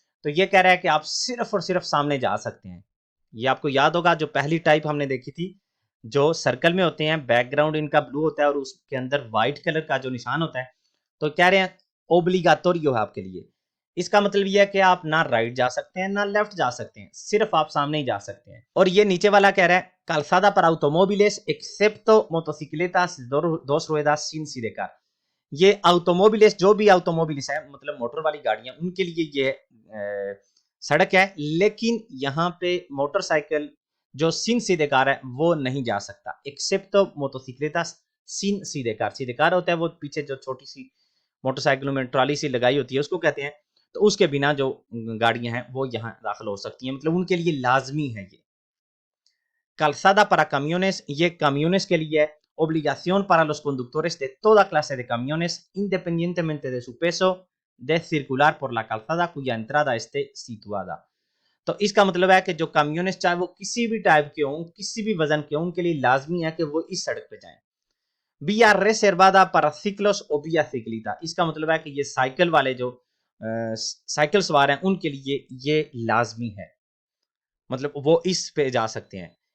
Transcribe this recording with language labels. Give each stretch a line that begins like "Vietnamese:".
Hindi: तो ये कह रहा है कि आप सिर्फ और सिर्फ सामने जा सकते हैं। ये आपको याद होगा जो पहली टाइप हमने देखी थी, जो सर्कल में होते हैं, बैकग्राउंड इनका ब्लू होता है और उसके अंदर व्हाइट कलर का जो निशान होता है, तो कह रहे हैं ओब्लिगाटोरियो है आपके लिए। इसका मतलब ये है कि आप ना राइट जा सकते हैं ना लेफ्ट जा सकते हैं, सिर्फ आप सामने ही जा सकते हैं। और ये नीचे वाला कह रहा है
Spanish: calzada para automóviles excepto motocicletas dos ruedas sin sidecar।
Hindi: ये ऑटोमोबिलिस्ट, जो भी ऑटोमोबिलिस्ट है मतलब मोटर वाली गाड़ियां, उनके लिए ये सड़क है, लेकिन यहाँ पे मोटरसाइकिल जो सिन सीधे कार है वो नहीं जा सकता। एक्सेप्ट तो मोटोसिक्लेटास सिन सीधे कार, सीधे कार होता है वो पीछे जो छोटी सी मोटरसाइकिलों में ट्रॉली सी लगाई होती है उसको कहते हैं, तो उसके बिना जो गाड़ियां हैं वो यहाँ दाखिल हो सकती हैं, मतलब उनके लिए लाजमी है ये।
Spanish: calzada para camiones,
Hindi: ये camiones के लिए है।
Spanish: Obligación para los conductores de toda clase de camiones, independientemente de su peso, de circular por la calzada cuya entrada esté situada।
Hindi: तो इसका मतलब है कि जो camiones चाहे वो किसी भी टाइप के हों, किसी भी वजन के हों, उनके लिए लाजमी है कि वो इस सड़क पे जाएं।
Spanish: vía reservada para ciclos o vía ciclista,
Hindi: इसका मतलब है कि ये साइकिल वाले जो साइकिल सवार हैं उनके लिए ये लाजमी है, मतलब वो इस पे जा सकते हैं।